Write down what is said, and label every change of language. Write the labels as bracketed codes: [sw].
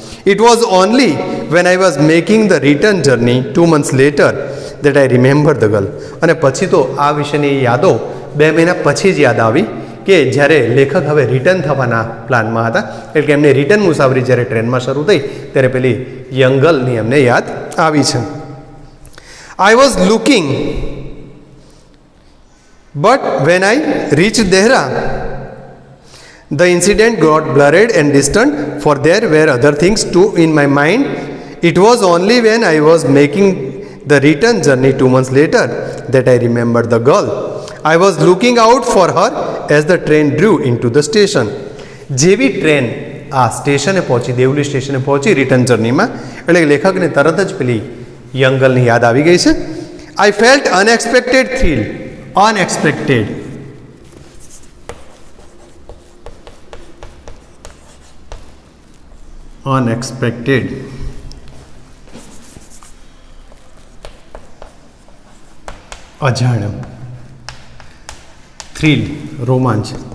[en] It was only when I was making the return journey 2 months later that I remember the girl. [gu] અને પછી તો આ વિશેની યાદો 2 મહિના પછી જ યાદ આવી કે જ્યારે લેખક હવે રિટર્ન થવાના પ્લાનમાં હતા, એટલે કે એમની રિટર્ન મુસાફરી જ્યારે ટ્રેનમાં શરૂ થઈ ત્યારે પેલી યંગ ગર્લની એમને યાદ આવી છે. [en] I was looking, but when I reached Dehra, the incident got blurred and distant, for there were other things too in my mind. It was only when I was making the return journey 2 months later that I remembered the girl. I was looking out for her as the train drew into the station. [gu] જેવી train આ સ્ટેશને પહોંચી, દેવલી સ્ટેશને પહોંચી return જર્નીમાં, એટલે લેખકને તરત જ પેલી યંગ ગર્લની યાદ આવી ગઈ છે. [en] I felt unexpected thrill. Unexpected, unexpected, અજાણ્યો, thrill, રોમાંચ.